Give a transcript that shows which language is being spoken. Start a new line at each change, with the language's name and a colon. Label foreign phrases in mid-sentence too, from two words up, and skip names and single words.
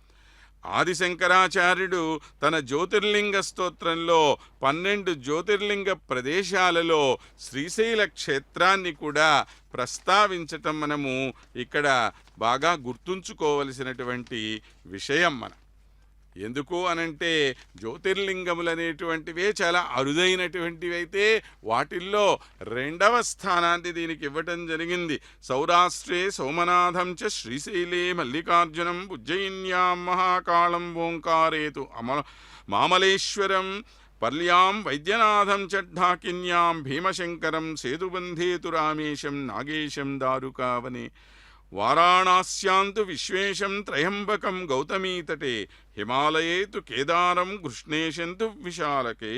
Telugu: ఆదిశంకరాచార్యుడు తన జ్యోతిర్లింగ స్తోత్రంలో 12 జ్యోతిర్లింగ ప్రదేశాలలో శ్రీశైల క్షేత్రాన్ని కూడా ప్రస్తావించటం మనము ఇక్కడ బాగా గుర్తుంచుకోవలసినటువంటి విషయం. ఎందుకు అనంటే జ్యోతిర్లింగములు అనేటువంటివే చాలా అరుదైనటువంటివి అయితే వాటిల్లో 2వ స్థానాన్ని దీనికి ఇవ్వటం జరిగింది.
Sanskrit: సౌరాష్ట్రే సోమనాథం చ శ్రీశైలే మల్లికార్జునం ఉజ్జయిన్యాం మహాకాళం ఓంకారేతు మామలేశ్వరం పర్యాం వైద్యనాథం చ ఢాకిన్యాం భీమశంకరం సేతుబంధేతు రామేశం నాగేశం దారుకావనే వారాణస్యాంతు విశ్వేశం త్రయంబకం గౌతమీతటే హిమాలయే తు కేదారం కృష్ణేశంతు విశాలకే.